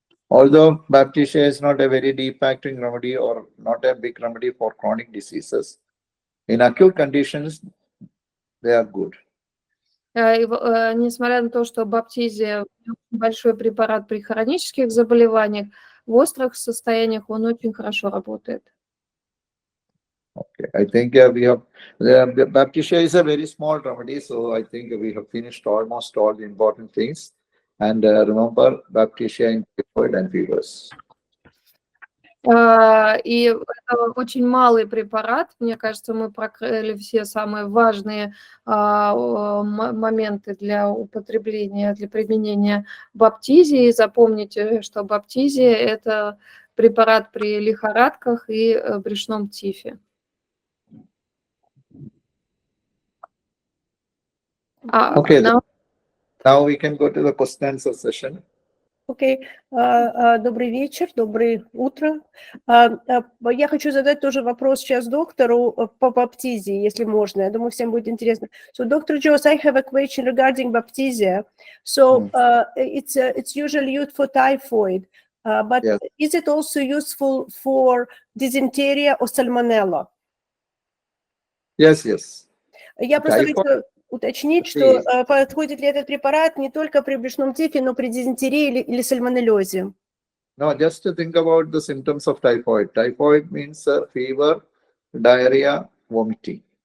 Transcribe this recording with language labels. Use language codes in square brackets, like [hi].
[en] Although Baptisia is not a very deep acting remedy or not a big remedy for chronic diseases, in acute conditions, they are good. [ru] Несмотря на то, что баптизия большой препарат при хронических заболеваниях, в острых состояниях он очень хорошо работает. [en] Okay, I think we have Baptisia is a very small remedy, so I think we have finished almost all the important things. And remember, Baptisia in typhoid and fevers. [ru] И это очень малый препарат. Мне кажется, мы прокрыли все самые важные моменты для употребления, для применения баптизии. И запомните, что баптизия – это препарат при лихорадках и брюшном тифе. [en] Okay, now we can go to the question and answer session. [ru] Окей, добрый вечер, доброе утро. Я хочу задать тоже вопрос сейчас доктору по баптизии, если можно. Я думаю, всем будет интересно. [en] So, Dr. Joss, I have a question regarding Baptisia. So, it's usually used for typhoid, but Yes. Is it also useful for dysentery or salmonella? Yes, yes. [ru] Я просто хочу уточнить, что подходит ли этот препарат не только при брюшном тифе, но при дизентерии или сальмонеллезе. [en] No, just to think about the symptoms of typhoid. Typhoid means fever, diarrhea, vomiting.